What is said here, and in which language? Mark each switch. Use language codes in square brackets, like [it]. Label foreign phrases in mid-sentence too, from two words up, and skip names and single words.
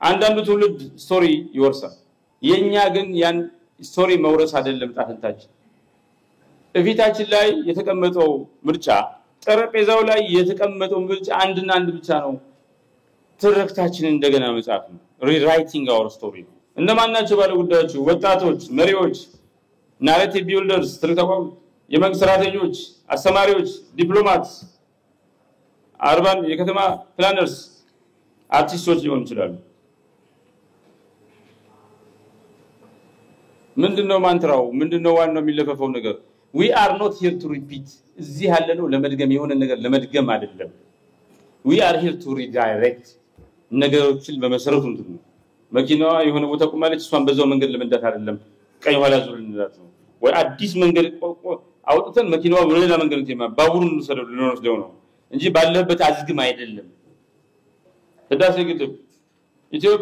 [am] አንዳንዱ ትውልድ ስቶሪ ይወርሳል የኛ ግን ያን ስቶሪ መውረስ አይደለም ጣፈንታችን እፊታችን ላይ የተቀመጠው ምርጫ ጠረጴዛው ላይ የተቀመጠው ምርጫ አንድና አንድ ብቻ ነው ትርክታችን እንደገና መጻፍ ነው [en] rewriting our story [am] እነማን ናቸው ባለ ጉዳዮች ወጣቶች መሪዎች [en] narrative builders [am] ትርክታው የመንግስት ሰራተኞች አስተማሪዎች ዲፕሎማትስ አርባን የከተማ ፕላነርስ አርቲስቶች ሊሆኑ ይችላሉ ምንድነው ማንትራው ምንድነው ዋናው የሚለፈፈው ነገር [en] we are not here to repeat [am] እዚህ ያለነው ለመድገም የሆነ ነገር ለመድገም አይደለም [en] we are here to redirect [am] ነገሮችን በመሰረቱ እንትን መኪናዋ የሆነ ቦታ ቆማለች እሷን በዛው መንገድ ለመንዳት አይደለም ቀኝ ኋላ ዙር እንላት ነው ወይ አዲስ መንገድ አውጥተን መኪናዋ ወደሌላ መንገድ እንተማ ባቡሩን ልንወስደው ነው እንጂ ባለበት አዝግም አይደለም ህዳሴ ግድብ ኢትዮጵያ